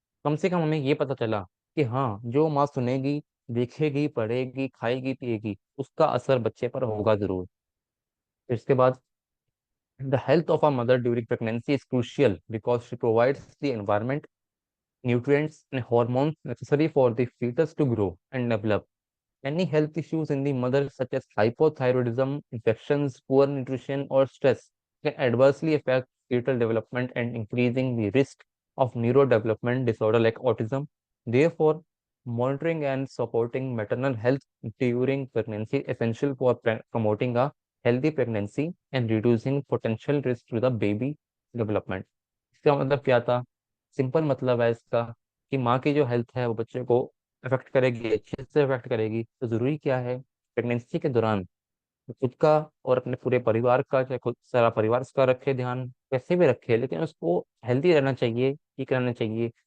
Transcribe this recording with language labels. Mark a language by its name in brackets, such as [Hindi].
[Hindi] कम से कम हमें ये पता चला कि हाँ, जो माँ सुनेगी, देखेगी, पढ़ेगी, खाएगी, पिएगी, उसका असर बच्चे पर होगा जरूर। फिर इसके बाद, [English] The health of a mother during pregnancy is crucial because she provides the environment, nutrients and hormones necessary for the fetus to grow and develop। Any health issues in the mother, such as hypothyroidism, infections, poor nutrition, or stress, can adversely affect fetal development and increasing the risk of neurodevelopment disorder like autism। Therefore, monitoring and supporting maternal health during pregnancy is essential for promoting a healthy pregnancy and reducing potential risk to the baby development। [Hindi] इसका मतलब क्या था? Simple मतलब है इसका, कि माँ की जो हेल्थ है वो बच्चे को अफेक्ट करेगी, अच्छे से अफेक्ट करेगी। तो जरूरी क्या है, प्रेगनेंसी के दौरान खुद का और अपने पूरे परिवार का, चाहे खुद सारा परिवार उसका रखे ध्यान, कैसे भी रखे, लेकिन उसको हेल्दी रहना चाहिए, ठीक रहना चाहिए।